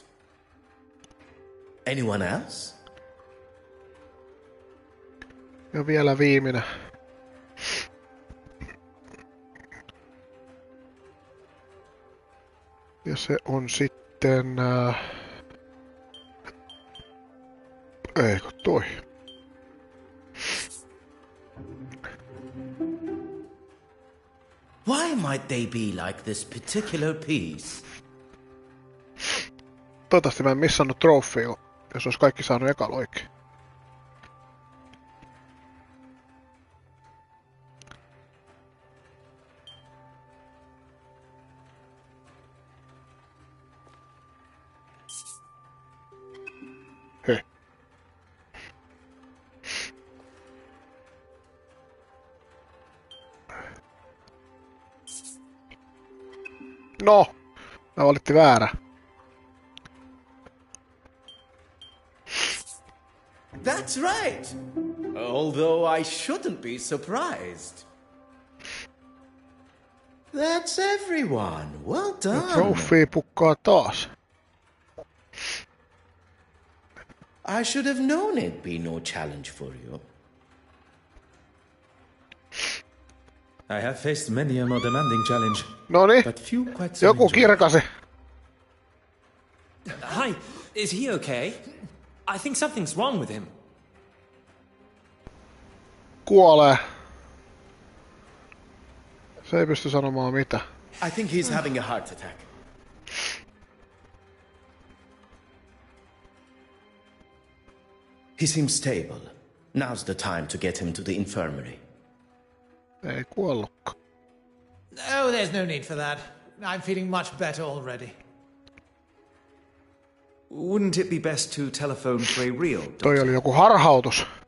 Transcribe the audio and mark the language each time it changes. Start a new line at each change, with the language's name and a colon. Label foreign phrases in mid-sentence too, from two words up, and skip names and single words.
English: Anyone else?
Finnish: Ja vielä viimeinen. Ja se on sitten... Eikö toi?
English: Why might they be like this particular piece?
Finnish: Toivottavasti mä en missannut trofea, jos olisi kaikki saanut ekalla oikein. Hei. No! Mä valittiin väärä.
English: That's right! Although I shouldn't be surprised. That's everyone. Well done.
Finnish: Trophy pukkaa taas.
English: I should have known it'd be no challenge for you. I have faced many a more demanding challenge.
Finnish: Noniin.
English: But few quite so
Finnish: Joku
English: enjoyable.
Finnish: kirkasi.
English: Hi, is he okay? I think something's wrong with him.
Finnish: Kuolee. Se ei pysty sanomaan mitä.
English: I think he's having a heart attack. He seems stable. Now's the time to get him to the infirmary.
Finnish: Ei kuollutkaan.
English: Oh, there's no need for that. I'm feeling much better already. Wouldn't it be best to telephone for a real doctor?
Finnish: Toi oli joku harhautus.